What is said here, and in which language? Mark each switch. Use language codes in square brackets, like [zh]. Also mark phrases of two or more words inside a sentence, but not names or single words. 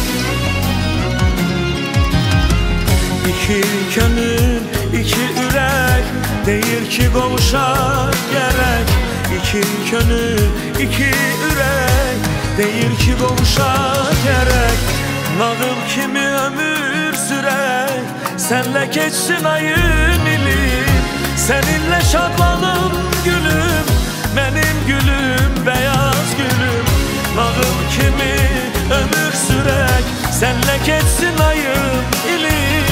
[az] İki könül, iki ürək, deyir ki qovuşaq gərək. İki könül, iki ürək, deyir ki qovuşa gerek. Nağıl kimi ömür sürək, [tr] senle geçsin ayın ilim. Seninle şadlanım gülüm, benim gülüm, beyaz gülüm. [az] Nağıl kimi ömür sürək, [tr] senle geçsin ayın ilim.